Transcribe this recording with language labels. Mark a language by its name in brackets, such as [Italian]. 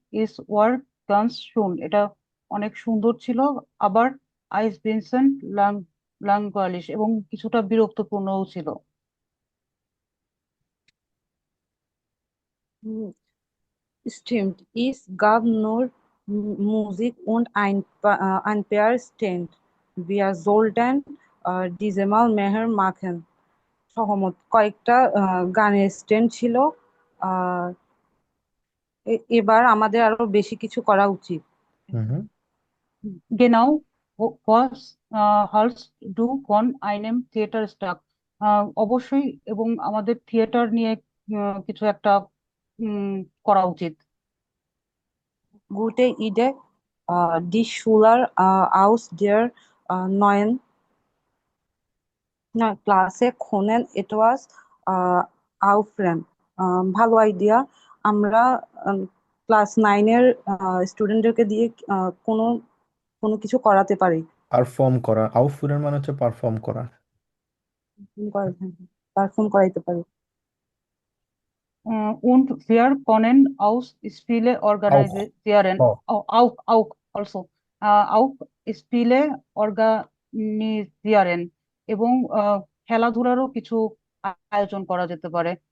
[German] ইস ওয়ার গানস শুন, [Bangla] এটা অনেক সুন্দর ছিল। [German] আবার আইস ভিনসেন্ট লাং লাংগালিশ, [Bangla] এবং কিছুটা বিরক্তপূর্ণও ছিল। [German] Stimmt, es gab nur Musik und ein paar Stand. Wir sollten diesmal mehr machen. [Bangla] সহমত, কয়েকটা গানের স্ট্যান্ড ছিল। আহ এবার আমাদের আরো বেশি কিছু করা উচিত। হুম হুম। [German] Genau, was hältst du von einem Theaterstück? [Bangla] অবশ্যই, এবং আমাদের থিয়েটার নিয়ে কিছু একটা উম, করা উচিত। [German] Gute Idee, die Schüler aus der neuen Klasse können etwas aufführen. [Bangla] ভালো আইডিয়া। আমরা ক্লাস 9-এর স্টুডেন্টদেরকে দিয়ে কোনো কোনো কিছু করাতে পারি। পারফর্ম করা, আউটফুরের মানে হচ্ছে পারফর্ম করা। পারফর্ম করাইতে পারি। [German] Und wir können auch Spiele আউফ, organisieren, অ auch also, auch Spiele organisieren, [Bangla] এবং খেলাধুলারও কিছু আয়োজন করা যেতে পারে।